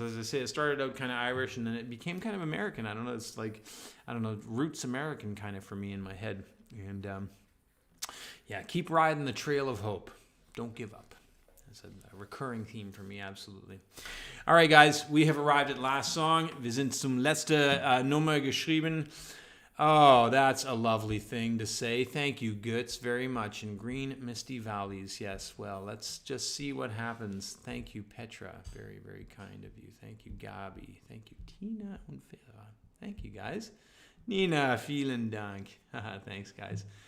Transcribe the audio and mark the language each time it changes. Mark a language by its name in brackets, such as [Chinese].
[English] As I say, it started out kind of Irish, and then it became kind of American. I don't know. It's like, I don't know, roots American kind of for me in my head. And yeah, keep riding the trail of hope. Don't give up. That's a recurring theme for me, absolutely. All right, guys, we have arrived at last song. [German] Wir sind zum letzten Nummer geschrieben. [English] Oh, that's a lovely thing to say. Thank you, Götz, very much. In green, misty valleys. Yes, well, let's just see what happens. Thank you, Petra. Very, very kind of you. Thank you, Gabi. Thank you, Tina und Vera. Thank you, guys. Nina, [German] vielen Dank. [English] Thanks, guys.